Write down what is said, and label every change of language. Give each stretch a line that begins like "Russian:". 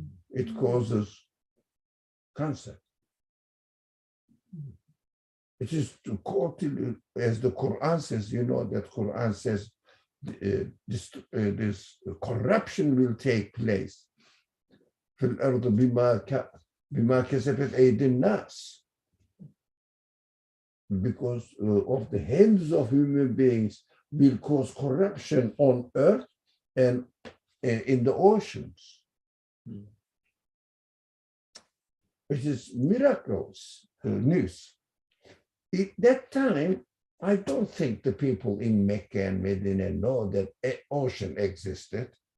English: It causes cancer. It is to quote, as the Quran says, you know that Quran says this corruption will take place.
Arabic: في الأرض بما كسبت أيدي الناس.
English: Because of the hands of human beings will cause corruption on earth and in the oceans. It is miracles news. At that time, I don't think the people in Mecca and Medina know that an ocean existed.